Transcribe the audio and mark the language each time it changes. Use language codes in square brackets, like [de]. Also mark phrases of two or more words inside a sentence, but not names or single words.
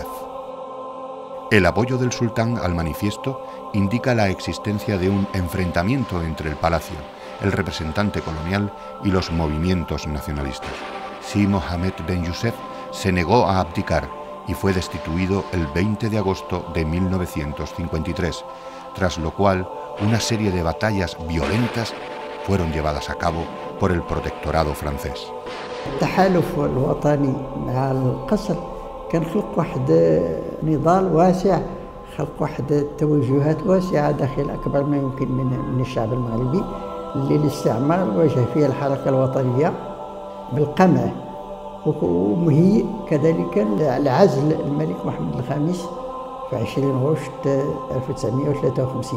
[es] El apoyo del sultán al manifiesto indica la existencia de un enfrentamiento entre el palacio, el representante colonial y los movimientos nacionalistas. Si Mohammed bin Youssef se negó a abdicar y fue destituido el 20 de agosto de 1953, tras lo cual una serie de batallas violentas fueron llevadas a cabo por el protectorado francés. [ar] التحالف الوطني مع القصر كان خلق واحد نضال واسع، خلق واحد توجهات واسعة داخل أكبر ما يمكن من الشعب المغربي اللي الاستعمار واجه فيها الحركة الوطنية بالقمع، ومهيئ كذلك لعزل الملك محمد الخامس في 20 غشت 1953.